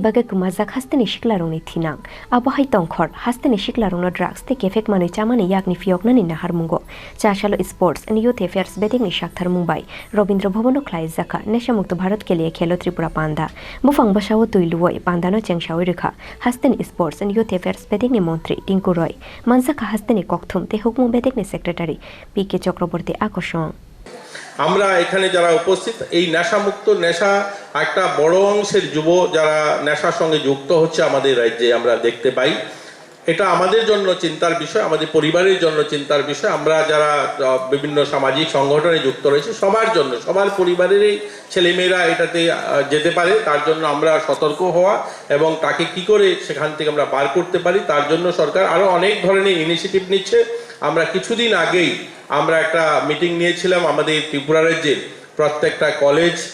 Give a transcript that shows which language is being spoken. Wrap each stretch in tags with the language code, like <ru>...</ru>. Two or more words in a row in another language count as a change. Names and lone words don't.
<trp>bage kumajak hastani shiklarong ni thinang abo hai tongkhor hastani shiklarong no drugs te kefek manui chamani yakni fioknani na harmungo jashalo Sports and Youth Affairs Bedekni Saktharmungbai Robindra Bhavan Khlaijakha Nesha Mukt Bharat ke liye Khelo Tripura Panda bufang basawo tuiluoi Panda no chengshaurika hastani Sports and Youth Affairs Bedekni Montri Tinkuroy mansaka hastani kokthum te hukmu Bedekni Secretary PK Chakraborty আকর্ষণ</trp> <bn>আমরা এখানে যারা উপস্থিত এই নেশামুক্ত নেশা একটা বড় অংশের যুব যারা নেশার সঙ্গে যুক্ত হচ্ছে আমাদের রাজ্যে আমরা দেখতে পাই এটা আমাদের জন্য চিন্তার বিষয় আমাদের পরিবারের জন্য চিন্তার বিষয় আমরা যারা বিভিন্ন সামাজিক সংগঠনে যুক্ত রয়েছে সবার জন্য সবার পরিবারেরই ছেলেমেয়েরা এটাতে যেতে পারে তার জন্য আমরা সতর্ক হওয়া এবং তাকে কি করে সেখান থেকে আমরা বার করতে পারি তার জন্য সরকার আরো অনেক ধরনের ইনিশিয়েটিভ নিচ্ছে আমরা কিছুদিন আগেই আমরা একটা মিটিং নিয়েছিলাম আমাদের ত্রিপুরা রাজ্যের প্রত্যেকটা কলেজ</bn>